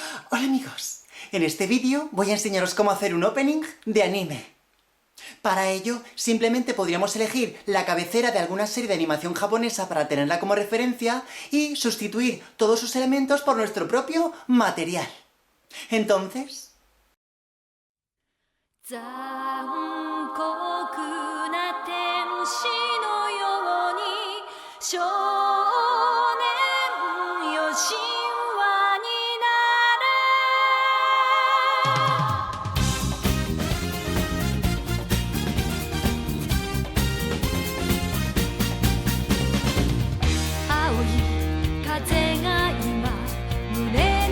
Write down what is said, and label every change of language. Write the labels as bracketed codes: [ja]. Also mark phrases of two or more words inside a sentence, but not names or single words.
[es] Hola amigos, en este vídeo voy a enseñaros cómo hacer un opening de anime. Para ello, simplemente podríamos elegir la cabecera de alguna serie de animación japonesa para tenerla como referencia y sustituir todos sus elementos por nuestro propio material. Entonces... [ja] 残酷な天使のように少年よ神話になれ青い風が今胸